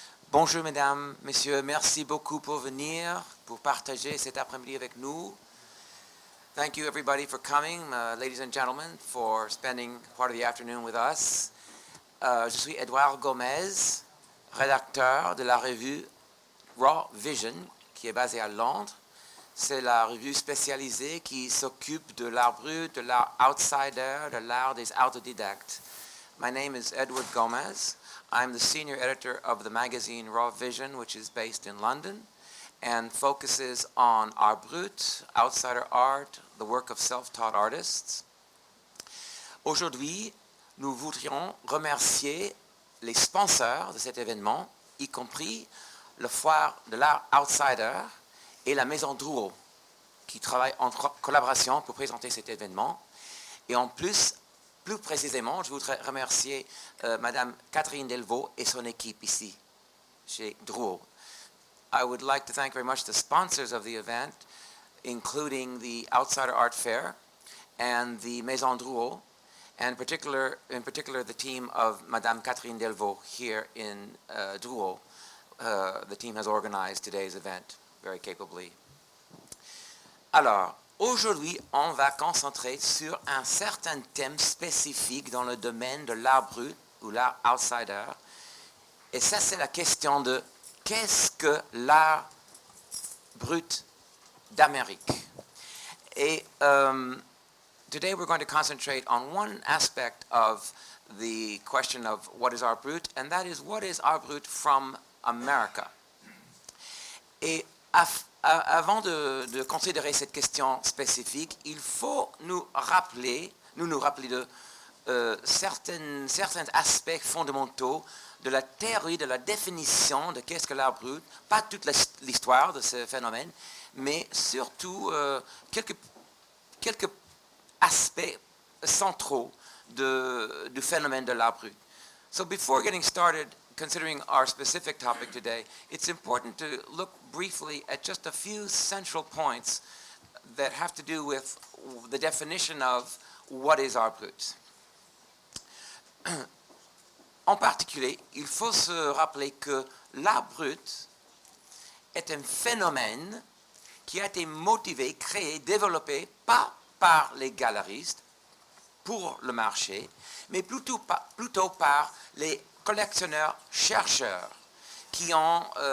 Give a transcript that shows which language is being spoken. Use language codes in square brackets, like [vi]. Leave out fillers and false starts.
[fr] Bonjour mesdames, messieurs, merci beaucoup pour venir, pour partager cet après-midi avec nous. [en] Thank you everybody for coming, ladies and gentlemen, for spending part of the afternoon with us. [fr] Je suis Edouard Gomez, rédacteur de la revue Raw Vision, qui est basée à Londres. C'est la revue spécialisée qui s'occupe de l'art brut, de l'art outsider, de l'art des autodidactes. [en] My name is Edward Gomez. I'm the senior editor of the magazine Raw Vision, which is based in London and focuses on art brut, outsider art, the work of self-taught artists. [fr] Aujourd'hui, nous voudrions remercier les sponsors de cet événement, y compris le Foire de l'art outsider et la Maison Drouot, qui travaillent en collaboration pour présenter cet événement. Et en plus précisément, je voudrais remercier Madame Catherine Delvaux et son équipe ici, chez Drouot. [en] I would like to thank very much the sponsors of the event, including the Outsider Art Fair and the Maison Drouot, and in particular the team of Madame Catherine Delvaux here in Drouot. The team has organized today's event very capably. [fr] Alors, aujourd'hui, on va concentrer sur un certain thème spécifique dans le domaine de l'art brut ou l'art outsider. Et ça, c'est la question de qu'est-ce que l'art brut d'Amérique? [en] Et today we're going to concentrate on one aspect of the question of what is art brut, and that is what is art brut from America? [fr] Et avant de considérer cette question spécifique, il faut nous rappeler de certains aspects fondamentaux de la théorie, de la définition de qu'est-ce que l'art brut, pas toute l'histoire de ce phénomène, mais surtout quelques aspects centraux du phénomène de l'art brut. [en] So before getting started considering our specific topic today, it's important to look briefly at just a few central points that have to do with the definition of what is art brut. [fr] En particulier, il faut se rappeler que l'art brut est un phénomène qui a été motivé, créé, développé pas par les galeristes pour le marché, mais plutôt par les collectionneurs-chercheurs qui ont